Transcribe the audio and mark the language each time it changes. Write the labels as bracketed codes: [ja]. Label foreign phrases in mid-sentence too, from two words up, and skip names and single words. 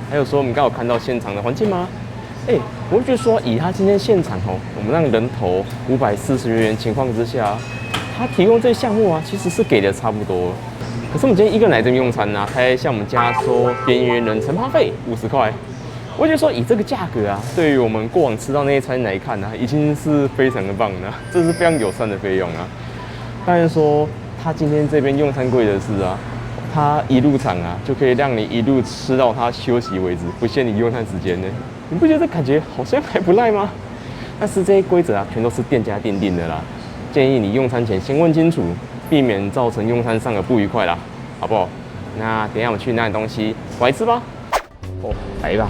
[zh] 還有說，我們剛有看到現場的環境嗎？我會覺得說，以他今天現場我們讓人頭540元情況之下，他提供這個項目啊，其實是給的差不多。可是我們今天一個人來這邊用餐呢，他還向我們加收邊緣人承趴費50塊。我覺得說，以這個價格啊，對於我們過往吃到那些餐來看呢，已經是非常的棒了，這是非常友善的費用啊。當然說，他今天這邊用餐貴的是啊。它一入場啊，就可以讓你一路吃到它休息為止，不限你用餐時間呢。你不覺得這感覺好像還不賴嗎？但是這些規則啊，全都是店家訂定的啦。建議你用餐前先問清楚，避免造成用餐上的不愉快啦，好不好？那等一下我們去拿點東西過來吃吧。來吧。